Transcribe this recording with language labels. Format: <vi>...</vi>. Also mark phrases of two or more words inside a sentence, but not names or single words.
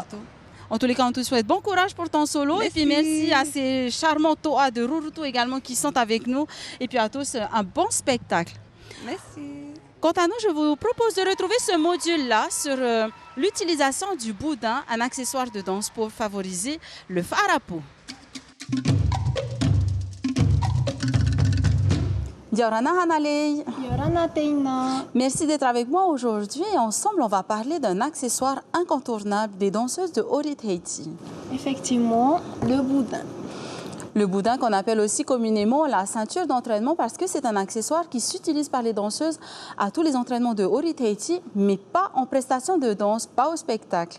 <fr>En tous les cas, on te souhaite bon courage pour ton solo. Merci. Et puis merci à ces charmants Toa de Rurutu également qui sont avec nous. Et puis à tous, un bon spectacle. Merci. Quant à nous, je vous propose de retrouver ce module-là sur l'utilisation du boudin, un accessoire de danse pour favoriser le farapo. Yorana Hanalei. Yorana Teina. Merci d'être avec moi aujourd'hui et ensemble on va parler d'un accessoire incontournable des danseuses de Orit Haiti. Effectivement, le boudin. Le boudin qu'on appelle aussi communément la ceinture d'entraînement parce que c'est un accessoire qui s'utilise par les danseuses à tous les entraînements de Orit Haiti, mais pas en prestation de danse, pas au spectacle.</fr>